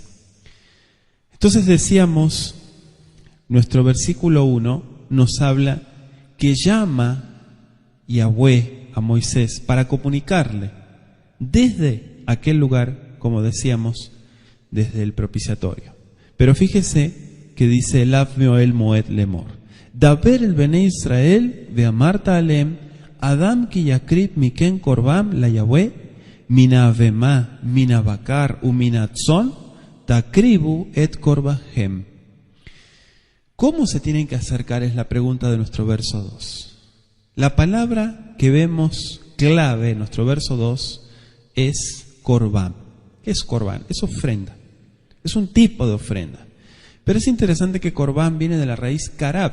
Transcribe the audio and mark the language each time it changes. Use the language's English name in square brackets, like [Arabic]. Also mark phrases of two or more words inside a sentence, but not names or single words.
[Spanish] Entonces decíamos, nuestro versículo 1 nos habla que llama Yahweh a Moisés para comunicarle desde aquel lugar, como decíamos, desde el propiciatorio. Pero fíjese que dice el [Hebrew] אב מאהל מועד לאמר, דבר אל בני ישראל ואמרת אלהם אדם כי יקריב מכם קרבן ליהוה מן הבהמה מן הבקר ו מן הצאן תקריבו את קרבנכם. [Spanish] ¿Cómo se tienen que acercar? Es la pregunta de nuestro verso 2. La palabra que vemos clave en nuestro verso 2 es corbán. ¿Qué es corbán? Es ofrenda. Es un tipo de ofrenda. Pero es interesante que corbán viene de la raíz karab.